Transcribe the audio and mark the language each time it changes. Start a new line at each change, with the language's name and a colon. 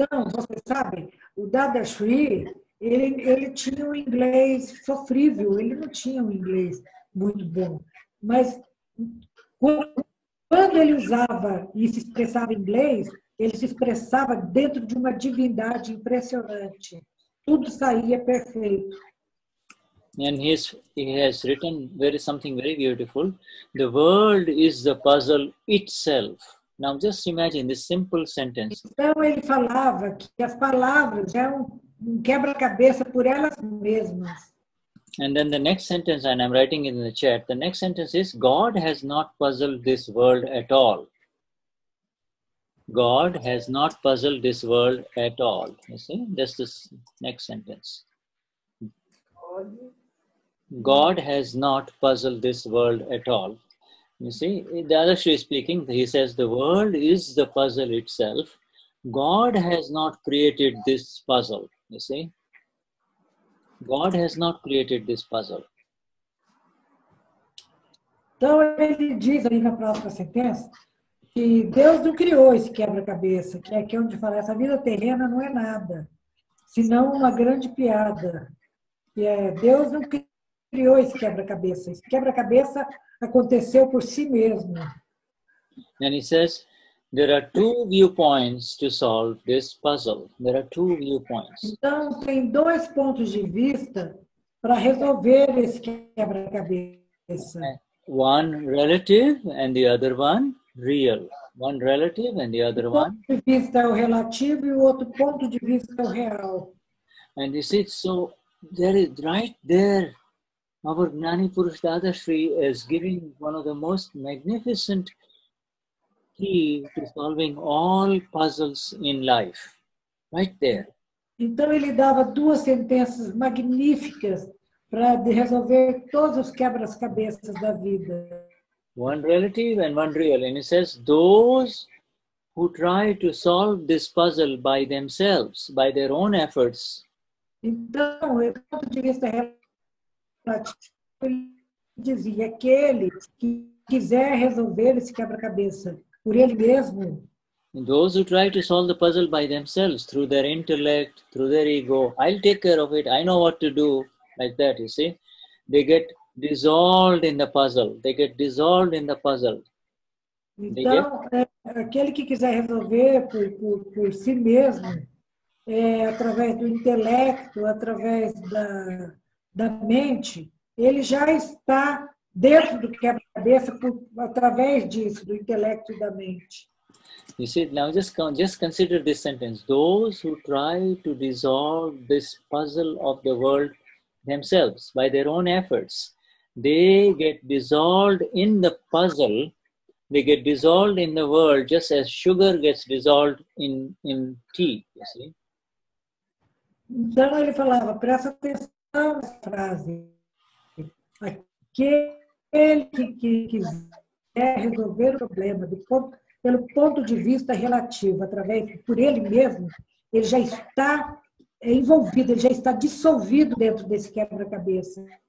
Portuguese: Então, vocês sabem, o Dadashri, ele tinha um inglês sofrível, ele não tinha um inglês muito bom. Mas quando ele usava e se expressava em inglês, ele se expressava dentro de uma divindade impressionante. Tudo saía perfeito.
English: And he has written something very beautiful. The world is the puzzle itself. Now just imagine this simple sentence.
Portuguese: Então ele falava que as palavras eram quebra-cabeça por elas mesmas.
English: And then the next sentence, and I'm writing it in the chat, the next sentence is, God has not puzzled this world at all. God has not puzzled this world at all. You see, that's the next sentence. God has not puzzled this world at all. You see, Dadashri is speaking, he says the world is the puzzle itself. God has not created this puzzle, you see. God has not created this puzzle.
Portuguese: Então ele diz aí na próxima sentença que Deus não criou esse quebra-cabeça, que é aqui onde fala, essa vida terrena não é nada, senão uma grande piada. Deus não criou esse quebra-cabeça. Esse quebra-cabeça aconteceu por si mesmo.
English: And he says, there are two viewpoints to solve this puzzle. There are two viewpoints.
Portuguese: Então, tem dois pontos de vista para resolver esse quebra-cabeça.
English: One relative and the other one real. One relative and the other one.
Portuguese: Um ponto de vista é o relativo e o outro ponto de vista é o real.
English: And you see, so there is right there, our Gnani Purush Dadashri is giving one of the most magnificent key to solving all puzzles in life. Right there.
Portuguese: Então ele dava duas sentenças magníficas para resolver todos os quebra-cabeças da vida.
English: One relative and one real. And he says, those who try to solve this puzzle by themselves, by their own efforts.
Portuguese: Então, do ponto de vista relativo, ele dizia, aquele que quiser resolver esse quebra-cabeça por ele mesmo.
English: And those who try to solve the puzzle by themselves, through their intellect, through their ego, I'll take care of it, I know what to do, like that, you see. They get dissolved in the puzzle. They get dissolved in the puzzle.
Portuguese: Então, aquele que quiser resolver por si mesmo, através do intelecto, através da mente, ele já está dentro do quebra-cabeça através disso, do intelecto e da mente.
English: You see, now just consider this sentence. Those who try to dissolve this puzzle of the world themselves by their own efforts, they get dissolved in the puzzle, they get dissolved in the world just as sugar gets dissolved in tea, you see.
Portuguese: Então ele falava, presta atenção nessa frase. Aquele que quiser resolver o problema pelo ponto de vista relativo, por ele mesmo, ele já está envolvido, ele já está dissolvido dentro desse quebra-cabeça.